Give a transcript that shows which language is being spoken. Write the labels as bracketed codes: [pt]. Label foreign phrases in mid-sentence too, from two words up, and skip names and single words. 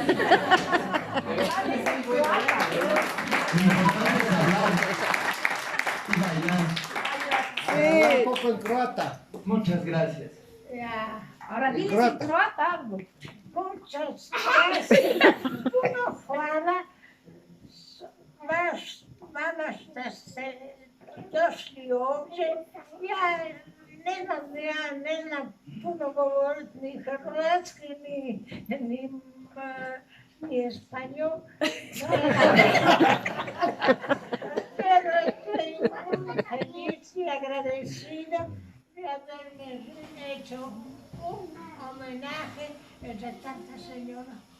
[es] Lo importante es hablar y bailar. Sí. Un poco en croata. Muchas gracias. Ya. Ahora diles en croata algo. Muchas gracias. [hr] Puno hvala. Baš danas ste se došli ovdje. Ja nena puno govorit ni hrvatski, ni español. [es] Pero estoy muy feliz y agradecida de haberme hecho un homenaje entre tanta señora.